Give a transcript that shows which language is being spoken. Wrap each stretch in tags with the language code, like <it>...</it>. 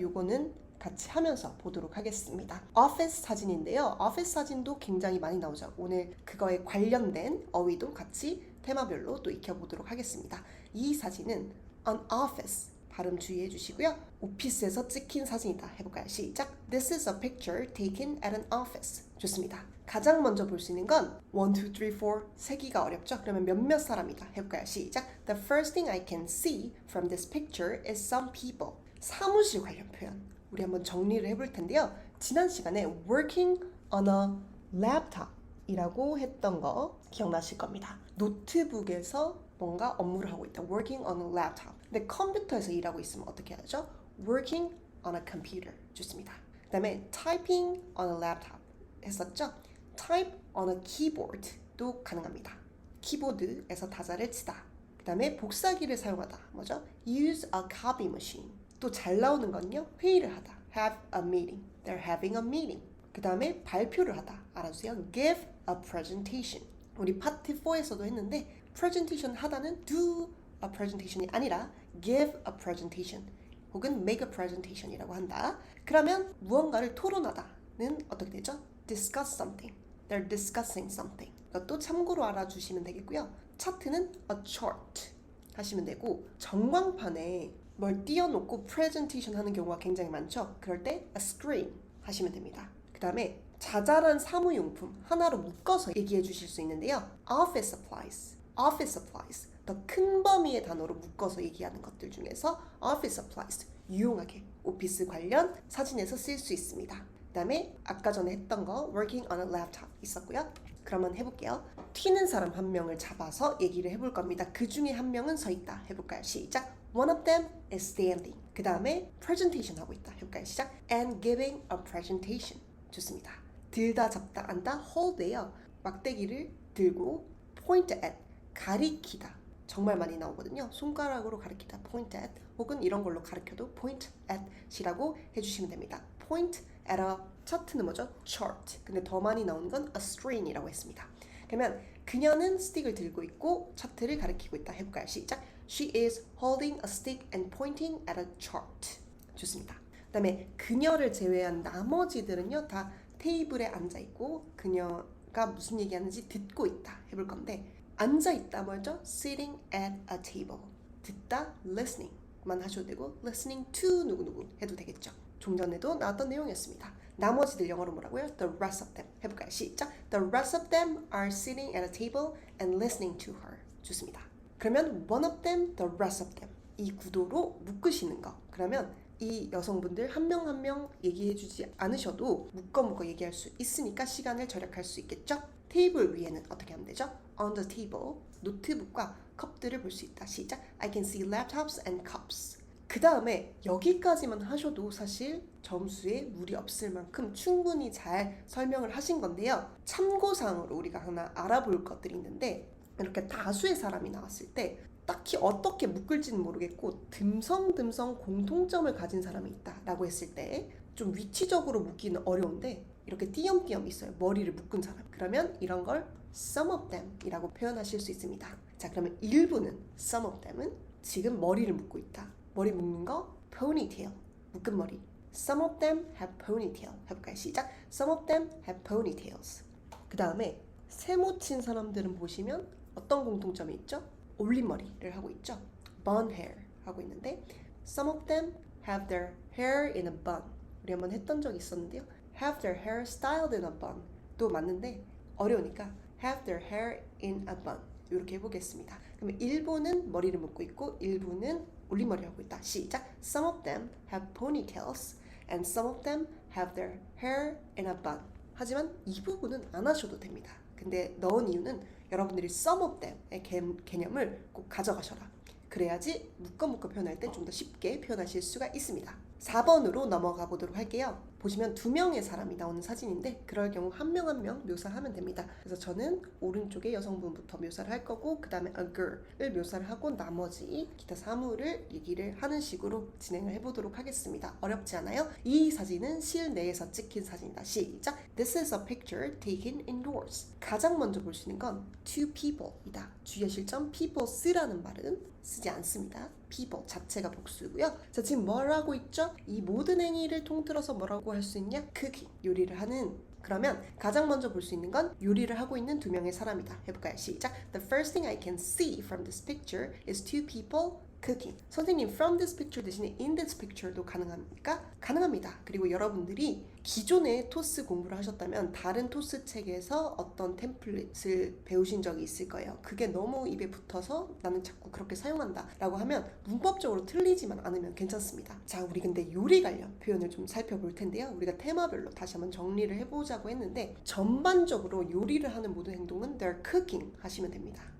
<ko>요거는 같이 하면서 보도록 하겠습니다. 오피스 사진인데요. 오피스 사진도 굉장히 많이 나오죠. 오늘 그거에 관련된 어휘도 같이 테마별로 또 익혀보도록 하겠습니다. 이 사진은</ko> <en>an office,</en> <ko>발음 주의해 주시고요. 오피스에서 찍힌 사진이다 해볼까요? 시작.</ko> <en>This is a picture taken at an office.</en> <ko>좋습니다. 가장 먼저 볼 수 있는 건 1, 2, 3, 4 세기가 어렵죠? 그러면 몇몇 사람이다 해볼까요? 시작.</ko> <en>The first thing I can see from this picture is some people.</en> <ko>사무실 관련 표현 우리 한번 정리를 해볼 텐데요. 지난 시간에</ko> <en>working on a laptop</en> <ko>이라고 했던 거 기억나실 겁니다. 노트북에서 뭔가 업무를 하고 있다.</ko> <en>Working on a laptop.</en> <ko>근데 컴퓨터에서 일하고 있으면 어떻게 하죠?</ko> <en>Working on a computer.</en> <ko>좋습니다. 그 다음에</ko> <en>typing on a laptop</en> <ko>했었죠?</ko> <en>Type on a keyboard</en> <ko>도 가능합니다. 키보드에서 다자를 치다. 그 다음에 복사기를 사용하다. 뭐죠?</ko> <en>Use a copy machine.</en> <ko>또 잘 나오는 건요. 회의를 하다.</ko> <en>Have a meeting. They're having a meeting.</en> <ko>그 다음에 발표를 하다. 알아주세요.</ko> <en>Give a presentation.</en> <ko>우리 파트 4에서도 했는데 presentation 하다는</ko> <en>do a presentation</en> <ko>이 아니라</ko> <en>give a presentation</en> <ko>혹은</ko> <en>make a presentation</en> <ko>이라고 한다. 그러면 무언가를 토론하다는 어떻게 되죠?</ko> <en>Discuss something. They're discussing something.</en> <ko>이것도 참고로 알아주시면 되겠고요. 차트는 a chart 하시면 되고 전광판에 뭘 띄워놓고 presentation 하는 경우가 굉장히 많죠. 그럴 때 a screen 하시면 됩니다. 그 다음에 자잘한 사무용품 하나로 묶어서 얘기해 주실 수 있는데요.</ko> <en>Office supplies, office supplies.</en> <ko>더 큰 범위의 단어로 묶어서 얘기하는 것들 중에서 office supplies 유용하게 오피스 관련 사진에서 쓸 수 있습니다. 그 다음에 아까 전에 했던 거 working on a laptop 있었고요. 그러면 해볼게요. 튀는 사람 한 명을 잡아서 얘기를 해볼 겁니다. 그 중에 한 명은 서 있다 해볼까요? 시작.</ko> <en>One of them is standing.</en> <ko>그 다음에 presentation 하고 있다 해볼까요? 시작.</ko> <en>And giving a presentation.</en> <ko>좋습니다. 들다 잡다 안다 hold예요. 막대기를 들고 point at 가리키다 정말 많이 나오거든요. 손가락으로 가리키다 point at 혹은 이런 걸로 가리켜도 point at이라고 해주시면 됩니다.</ko> <en>point at a</en> <ko>차트는 뭐죠?</ko> <en>chart.</en> <ko>근데 더 많이 나오는 건 a screen이라고 했습니다. 그러면 그녀는 스틱을 들고 있고 차트를 가리키고 있다 해볼까요? 시작.</ko> <en>She is holding a stick and pointing at a chart.</en> <ko>좋습니다. 그 다음에 그녀를 제외한 나머지들은요 다 테이블에 앉아있고 그녀가 무슨 얘기하는지 듣고 있다 해볼 건데 앉아있다 뭐죠?</ko> <en>Sitting at a table.</en> <ko>듣다</ko> <en>listening</en> <ko>만 하셔도 되고</ko> <en>listening to</en> <ko>누구누구 해도 되겠죠. 좀 전에도 나왔던 내용이었습니다. 나머지들 영어로 뭐라고요?</ko> <en>The rest of them</en> <ko>해볼까요? 시작.</ko> <en>The rest of them are sitting at a table and listening to her.</en> <ko>좋습니다. 그러면</ko> <en>one of them, the rest of them</en> <ko>이 구도로 묶으시는 거. 그러면 이 여성분들 한 명 한 명 얘기해주지 않으셔도 묶어 얘기할 수 있으니까 시간을 절약할 수 있겠죠? 테이블 위에는 어떻게 하면 되죠?</ko> <en>On the table,</en> <ko>노트북과 컵들을 볼 수 있다. 시작.</ko> <en>I can see laptops and cups.</en> <ko>그 다음에 여기까지만 하셔도 사실 점수에 무리 없을 만큼 충분히 잘 설명을 하신 건데요. 참고사항으로 우리가 하나 알아볼 것들이 있는데 이렇게 다수의 사람이 나왔을 때 딱히 어떻게 묶을지는 모르겠고 듬성듬성 공통점을 가진 사람이 있다라고 했을 때 좀 위치적으로 묶기는 어려운데 이렇게 띄엄띄엄 있어요. 머리를 묶은 사람. 그러면 이런 걸</ko> <en>some of them</en> <ko>이라고 표현하실 수 있습니다. 자, 그러면 일부는</ko> <en>some of them</en> <ko>은 지금 머리를 묶고 있다. 머리 묶는 거 ponytail, 묶은 머리.</ko> <en>Some of them have ponytail.</en> <ko>해볼까요? 시작.</ko> <en>Some of them have ponytails.</en> <ko>그 다음에 세모 친 사람들은 보시면 어떤 공통점이 있죠? 올린 머리를 하고 있죠.</ko> <en>bun hair</en> <ko>하고 있는데</ko> <en>Some of them have their hair in a bun.</en> <ko>우리 한번 했던 적이 있었는데요.</ko> <en>Have their hair styled in a bun.</en> <ko>또 맞는데 어려우니까</ko> <en>have their hair in a bun.</en> <ko>이렇게 해보겠습니다. 그러면 일부는 머리를 묶고 있고 일부는 올림머리를 하고 있다. 시작.</ko> <en>Some of them have ponytails and some of them have their hair in a bun.</en> <ko>하지만 이 부분은 안 하셔도 됩니다. 근데 넣은 이유는 여러분들이 some of them의 개념을 꼭 가져가셔라. 그래야지 묶어 표현할 때 좀 더 쉽게 표현하실 수가 있습니다. 4번으로 넘어가 보도록 할게요. 보시면 2명의 사람이 나오는 사진인데 그럴 경우 한 명 한 명 묘사하면 됩니다. 그래서 저는 오른쪽에 여성분부터 묘사를 할 거고 그 다음에 a girl을 묘사를 하고 나머지 기타 사물을 얘기를 하는 식으로 진행을 해보도록 하겠습니다. 어렵지 않아요? 이 사진은 실내에서 찍힌 사진이다. 시작!</ko> <en>This is a picture taken indoors.</en> <ko>가장 먼저 볼 수 있는 건</ko> <en>two people</en> <ko>이다. 주의하실 점 people 쓰라는 말은 쓰지 않습니다. people 자체가 복수고요. 자, 지금 뭘 하고 있죠? 이 모든 행위를 통틀어서 뭐라고 할 수 있냐? cooking, 요리를 하는. 그러면 가장 먼저 볼 수 있는 건 요리를 하고 있는 2명의 사람이다. 해볼까요? 시작.</ko> <en>The first thing I can see from this picture is two people cooking.</en> <ko>선생님</ko> <en>from this picture</en> <ko>대신에</ko> <en>in this picture</en> <ko>도 가능합니까? 가능합니다. 그리고 여러분들이 기존에 토스 공부를 하셨다면 다른 토스 책에서 어떤 템플릿을 배우신 적이 있을 거예요. 그게 너무 입에 붙어서 나는 자꾸 그렇게 사용한다 라고 하면 문법적으로 틀리지만 않으면 괜찮습니다. 자, 우리 근데 요리 관련 표현을 좀 살펴볼 텐데요. 우리가 테마별로 다시 한번 정리를 해보자고 했는데 전반적으로 요리를 하는 모든 행동은</ko> <en>they're cooking</en> <ko>하시면 됩니다.</ko>